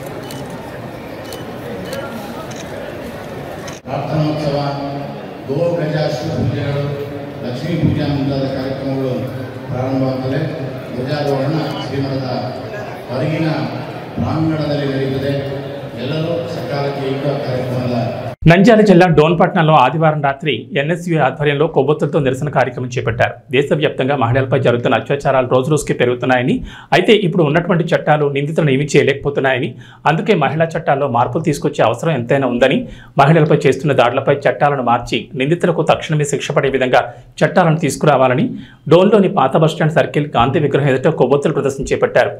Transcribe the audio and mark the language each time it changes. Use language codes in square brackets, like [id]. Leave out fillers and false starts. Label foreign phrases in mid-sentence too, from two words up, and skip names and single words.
[kn] ಪ್ರಾರ್ಥನೋತ್ಸವ, ಗೋಗಜಾಶ್ವ ಪೂಜೆಗಳು, ಲಕ್ಷ್ಮೀ ಪೂಜಾ ಮುಂತಾದ ಕಾರ್ಯಕ್ರಮಗಳು ಪ್ರಾರಂಭವಾಗುತ್ತದೆ. ಧ್ವಜಾರೋಹಣ ಶ್ರೀಮಠದ ಹೊರಗಿನ ಪ್ರಾಂಗಣದಲ್ಲಿ ನಡೆಯುತ್ತದೆ. ಎಲ್ಲರೂ ಸಕಾಲಕ್ಕೆ ಕಾರ್ಯಕ್ರಮದ [te] నంద్యాల జిల్లా డోన్పట్నంలో ఆదివారం రాత్రి ఎన్ఎస్యూ ఆధ్వర్యంలో కొవ్వొత్తులతో నిరసన కార్యక్రమం చేపట్టారు. దేశవ్యాప్తంగా మహిళలపై జరుగుతున్న అత్యాచారాలు రోజురోజుకి పెరుగుతున్నాయని, అయితే ఇప్పుడు ఉన్నటువంటి చట్టాలు నిందితులను ఏమీ చేయలేకపోతున్నాయని, అందుకే మహిళా చట్టాల్లో మార్పులు తీసుకొచ్చే అవసరం ఎంతైనా ఉందని, మహిళలపై చేస్తున్న దాడులపై చట్టాలను మార్చి నిందితులకు తక్షణమే శిక్ష పడే విధంగా చట్టాలను తీసుకురావాలని డోన్లోని పాత బస్టాండ్ సర్కిల్ గాంధీ విగ్రహం ఎదుట కొవ్వొత్తుల ప్రదర్శన చేపట్టారు.